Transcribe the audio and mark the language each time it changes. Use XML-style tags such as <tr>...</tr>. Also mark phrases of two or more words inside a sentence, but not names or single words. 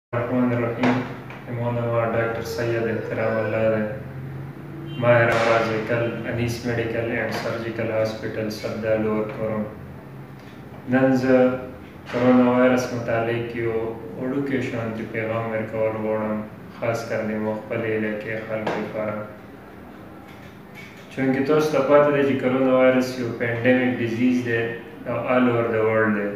<ar>الرحمن الرحیم.</ar> <ps>امام ڈاکٹر سید احترام اللہ دے ماہر امراض انیس میڈیکل اینڈ سرجیکل ہاسپٹل سبدا لور کرم نن زه کرونا وایرس متعلق یو وړوکی شانتي پیغام ورکول غواړم، خاص کر د مخبل علاقې خلکو لپاره. چونکې تاسو ته پته ده چې کرونا وایرس یو</ps> <en>pandemic disease</en> <ps>دی او</ps> <en>all over the world</en> <ps>دی.</ps>